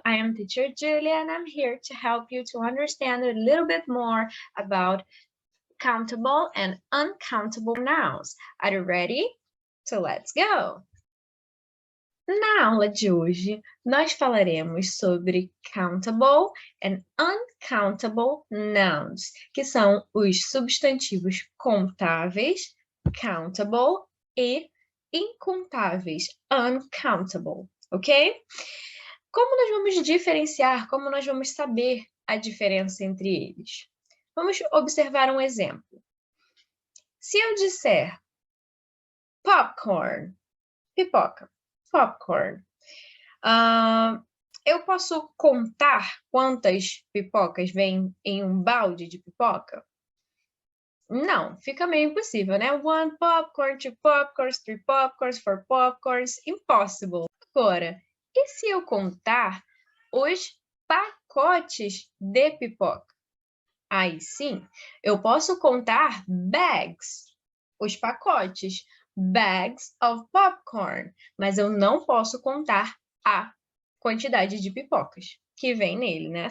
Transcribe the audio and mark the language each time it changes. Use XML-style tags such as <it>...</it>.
<en>I am teacher Julia, and I'm here to help you to understand a little bit more about countable and uncountable nouns. Are you ready? So let's go!</en> <pt>Na aula de hoje, nós falaremos sobre countable and uncountable nouns, que são os substantivos contáveis, countable, e incontáveis, uncountable, ok? Como nós vamos diferenciar, como nós vamos saber a diferença entre eles? Vamos observar um exemplo. Se eu disser popcorn, pipoca, popcorn, eu posso contar quantas pipocas vêm em um balde de pipoca? Não, fica meio impossível, né?</pt> <en>One popcorn, two popcorns, three popcorns, four popcorns, impossible.</en> <pt>Agora, e se eu contar os pacotes de pipoca? Aí sim, eu posso contar bags, os pacotes,</pt> <en>bags of popcorn,</en> <pt>mas eu não posso contar a quantidade de pipocas que vem nele, né?</pt>